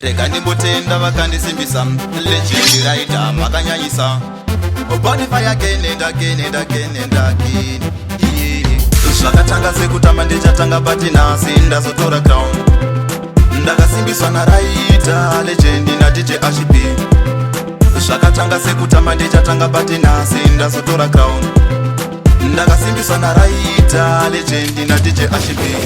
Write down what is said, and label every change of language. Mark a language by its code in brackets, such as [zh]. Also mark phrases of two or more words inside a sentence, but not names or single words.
[sn] Rega ndimbotenda vakandisimbisa, [en] legend writer [sn] makanyanyisa. [en] Body fire again and again and again and again. Yeah. [sn] Zvakatanga sekutamba ndichatanga but nhasi ndazotora crown. Ndakasimbiswa na writer, legend na D J Ashi P. Zvakatanga sekutamba ndichatanga but nhasi ndazotora crown. Ndakasimbiswa na writer, legend na D J Ashi P.